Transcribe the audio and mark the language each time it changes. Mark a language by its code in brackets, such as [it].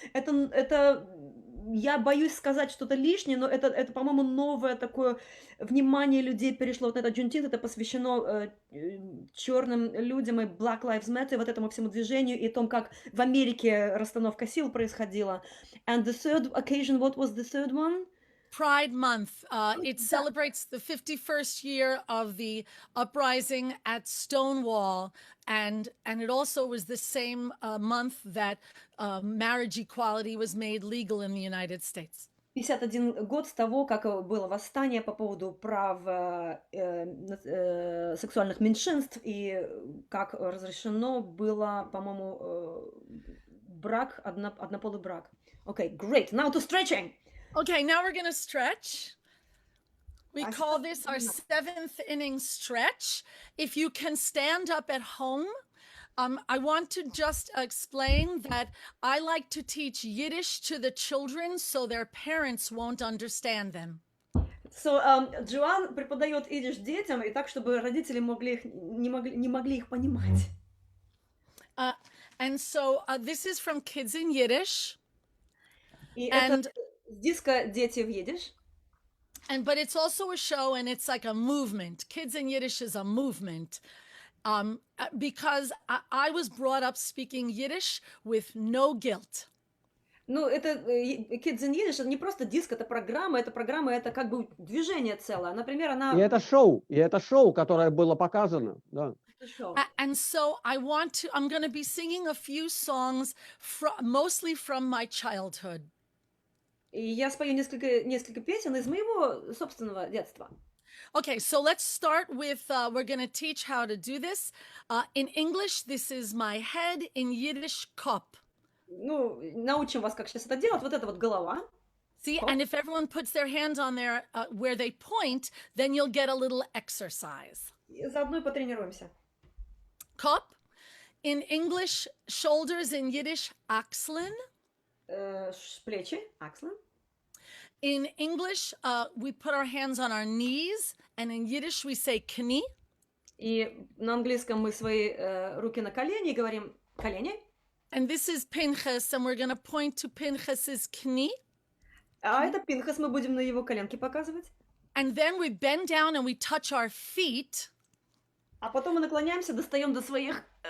[ru] Это я боюсь сказать что-то лишнее, но это, по-моему, новое такое внимание людей перешло вот на этот Juneteenth. Это посвящено черным людям и Black Lives Matter, вот этому всему движению и о том, как в Америке расстановка сил происходила. [en] And the third occasion, what was the third one? Pride Month. It celebrates the 51st year of the uprising at Stonewall, and it also was the same month that marriage equality was made legal in the United States. [ru] 51 год с того, как было восстание по поводу прав сексуальных меньшинств и как разрешено было, по-моему, брак, однополый брак. [en] Okay, great. Now to stretching. Okay, now we're going to stretch. We I call start this our now. 7th inning stretch. If you can stand up at home, I want to just explain that I like to teach Yiddish to the children so their parents won't understand them. [ru] So, Джоан преподает идиш детям, и так, чтобы родители не могли их понимать. [en] And so this is from Kids in Yiddish. [ru] И [en] And- [ru] это с диска «Дети в идиш». [en] But it's also a show and it's like a movement. Kids in Yiddish is a movement. Because I was brought up speaking Yiddish with no guilt. [ru] Ну, это Kids in Yiddish, это не просто диск, это программа, это как бы движение целое. Например, И это шоу, которое было показано, да. [en] And so I'm going to be singing a few songs mostly from my childhood. [ru] И я спою несколько песен из моего собственного детства. [en] Okay, so let's start with, we're going to teach how to do this. In English, this is my head. In Yiddish, Kopf. [ru] Ну, научим вас, как сейчас это делать. Вот это вот голова. [en] See, [yi] Kopf. [en] and if everyone puts their hands on there where they point, then you'll get a little exercise. [ru] И заодно и потренируемся. [en] Kopf. In English, shoulders. In Yiddish, Achseln. [ru] Плечи, акслы. [en] In English, we put our hands on our knees, and in Yiddish, we say knie. [ru] И на английском мы свои руки на колени и говорим колени. [en] And this is Pinchas, and we're going to point to Pinchas's knie. [ru] А это Пинхас, мы будем на его коленке показывать. [en] And then we bend down and we touch our feet. [ru] А потом мы наклоняемся, достаем до своих...